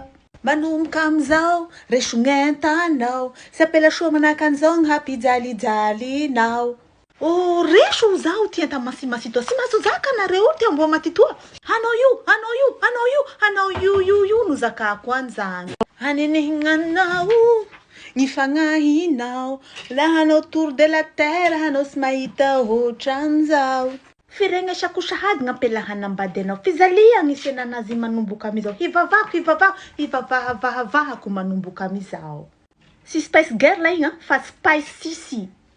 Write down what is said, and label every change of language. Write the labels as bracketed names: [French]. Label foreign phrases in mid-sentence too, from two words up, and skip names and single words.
[Malagasy] Manomboka amizao resy gn'entanao, sy apela soa manaka an'izao ny hampijalijalinao. Resy ho zaho ty enta masimasi toa, sy maso zaka nareo ty amboa maty toa. Hanao io no zakako an'izany. Hanenehinanao ny fagnahinao, la hanao [French] tour de la terre, [Malagasy] hanao sy mahita ohatran'izao. Firegna sakosahady gn'ampela hanambady anao, fizalia ny senanazy manomboka amizao. Hivavahako manomboka amizao. Si Spice Girl igny fa Spice Cici.